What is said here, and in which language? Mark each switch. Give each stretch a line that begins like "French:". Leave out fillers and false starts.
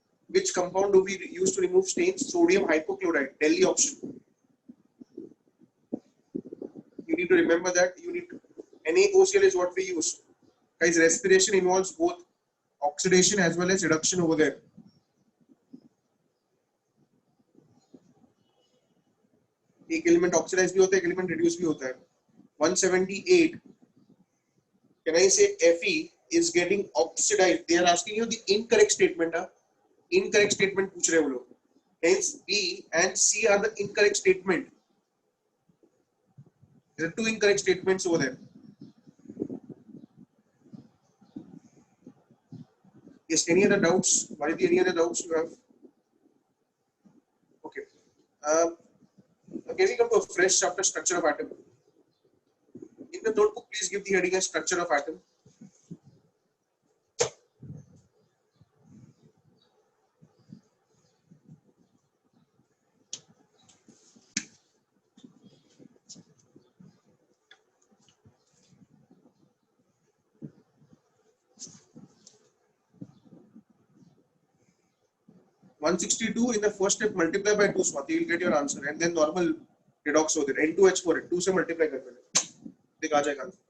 English: Which compound do we use to remove stains? Sodium hypochlorite. Delhi option. You need to remember that. You need to, NaOCl is what we use. Guys, respiration involves both oxidation as well as reduction over there.
Hindi: एक element oxidise भी होता है, एक element reduce भी होता है.
English: 178. Can I say Fe is getting oxidized? They are asking you the incorrect statement.
Hindi: Incorrect statement पूछ रहे हैं वो लोग.
English: Hence B and C are the incorrect statement. There are two incorrect statements over there. Yes. Any other doubts? Variti, any other doubts you have? Okay. Can we come to a fresh chapter, structure of atom? In the notebook, please give the heading as structure of atom. (162) in the first step multiply by 2 Swati, you will get your answer and then normal redox over there.
Hindi: N2H4 है, 2 से multiply कर देना, देख आ जाएगा.